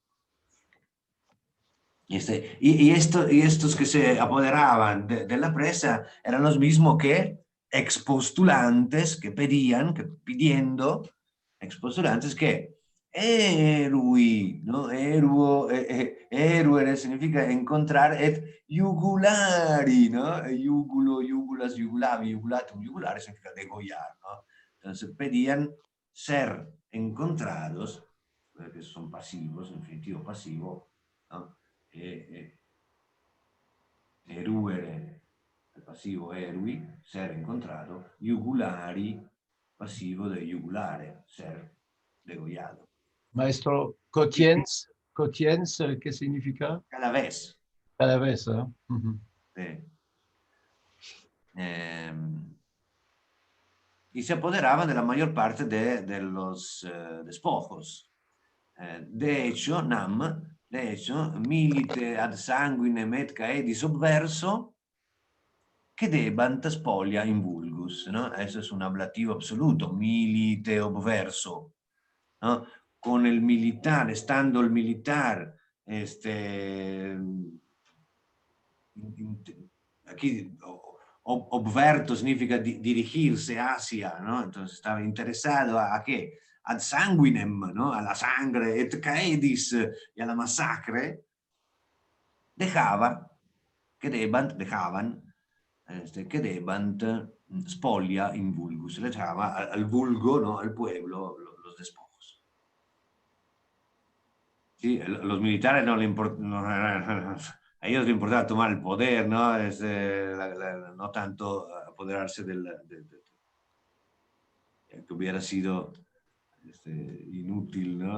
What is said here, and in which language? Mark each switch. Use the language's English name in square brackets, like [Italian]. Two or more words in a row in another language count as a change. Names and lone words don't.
[Spanish] Y estos que se apoderaban de la presa eran los mismos que expostulantes, que pedían, que pidiendo, expostulantes que erui, ¿no? Eruere significa encontrar, [Latin] et jugulari, ¿no? Jugulo, jugulas, jugulavi, jugulatum, jugulare [Spanish] significa degollar, [Latin] ¿no? [Spanish] Entonces pedían ser encontrados, que son pasivos, infinitivo pasivo, ¿no? Eruere, el pasivo erui, ser encontrado, jugulari, pasivo de jugulare, ser degollado. Maestro, quotiens, quotiens, ¿qué significa? Cada vez. Cada vez, ¿eh? Sí. Y se apoderaba de la mayor parte de los despojos. De hecho, [Latin] milite ad sanguinem et caedis obverso, cedebant spolia in vulgus, [Spanish] ¿no? Eso es un ablativo absoluto, [Latin] milite obverso, [Spanish] ¿no? Con el militar, estando el militar, aquí obverto significa dirigirse hacia, ¿no? Entonces estaba interesado ¿a qué? [Latin] Ad sanguinem, [Spanish] ¿no? A la sangre, [Latin] et caedis, [Spanish] y a la masacre, dejaban, [Latin] debant spolia in vulgus, [Spanish] le llama al vulgo, ¿no? Al pueblo, los despojos. Sí, los militares no le importa, a ellos le importaba tomar el poder, ¿no? No tanto apoderarse que hubiera sido inútil, ¿no?